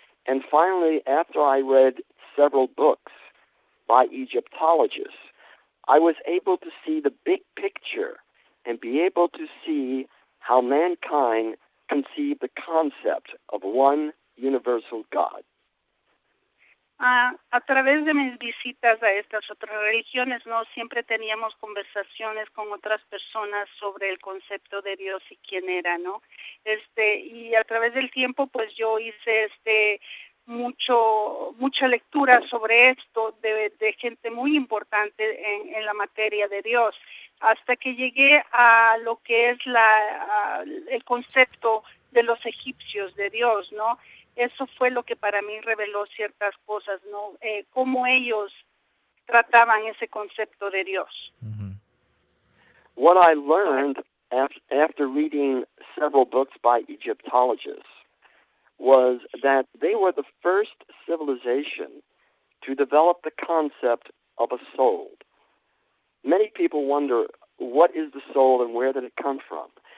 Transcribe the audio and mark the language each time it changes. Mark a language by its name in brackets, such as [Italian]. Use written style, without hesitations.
[English] And finally, after I read several books by Egyptologists, I was able to see the big picture and be able to see how mankind conceived the concept of one universal God. [Spanish] A través de mis visitas a estas otras religiones, no siempre teníamos conversaciones con otras personas sobre el concepto de Dios y quién era, ¿no? Y a través del tiempo, pues yo hice mucha lectura sobre esto de gente muy importante en la materia de Dios, hasta que llegué a lo que es el concepto de los egipcios de Dios, ¿no? Eso fue lo que para mí reveló ciertas cosas, ¿no? Cómo ellos trataban ese concepto de Dios. Mm-hmm. [English] What I learned after reading several books by Egyptologists was that they were the first civilization to develop the concept of a soul. Many people wonder, what is the soul and where did it come from?